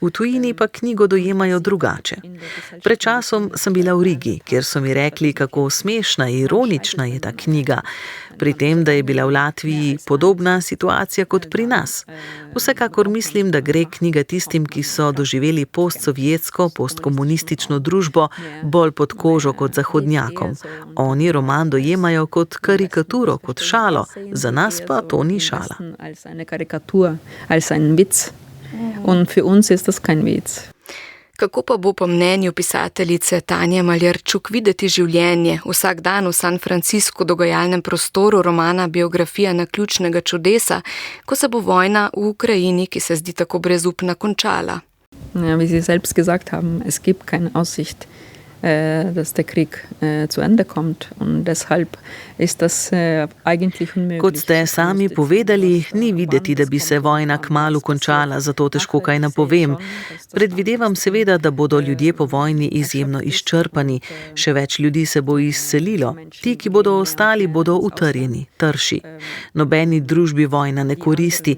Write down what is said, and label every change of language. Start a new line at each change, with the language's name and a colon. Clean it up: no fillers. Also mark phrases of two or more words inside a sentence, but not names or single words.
Slovenian: v tujini pa knjigo dojemajo drugače. Pred časom sem bila v Rigi, kjer so mi rekli, kako smešna, ironična je ta knjiga, pri tem, da je bila v Latviji podobna situacija kot pri nas. Vsekakor mislim, da gre knjiga tistim, ki so doživeli postsovjetsko, postkomunistično družbo bolj pod kožo kot zahodnjakom. Oni roman dojemajo kot karikaturo, kot šalo, za nas pa to ni šala.
German: Und für uns ist das kein Witz.
Slovenian: Kako pa bo po mnenju pisateljice Tanje Maljarčuk videti življenje vsak dan v San Franciscu dogajalnem prostoru romana Biografija naključnega čudesa, ko se bo vojna v Ukrajini, ki se zdi tako brezupna, končala?
German: Ja, wie Sie selbst gesagt haben, es gibt keine Aussicht, dass der Krieg zu Ende kommt. Und deshalb ist das eigentlich unmöglich.
Slovenian: Kot ste sami povedali, ni videti, da bi se vojna kmalu končala, zato težko kaj napovem. Predvidevam seveda, da bodo ljudje po vojni izjemno izčrpani, še več ljudi se bo izselilo. Ti, ki bodo ostali, bodo utrjeni, trši. Nobeni družbi vojna ne koristi.